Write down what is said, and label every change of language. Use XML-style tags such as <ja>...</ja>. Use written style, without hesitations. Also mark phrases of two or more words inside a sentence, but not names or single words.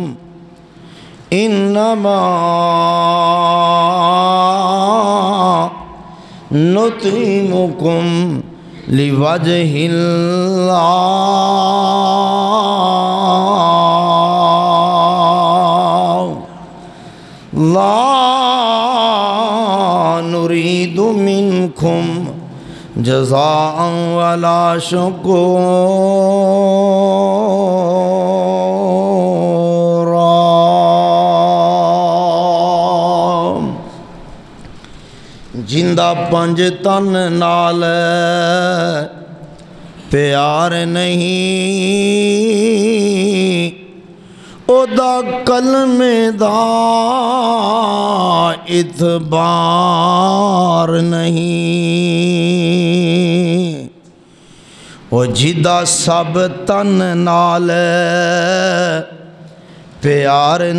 <ar>لوجه الله لا نريد منكم جزاء ولا شكورا</ar> <pa>جندہ پنج تن نال پیار نہیں او دا کلمے دا اعتبار نہیں او جدہ سب تن نال پیار</pa>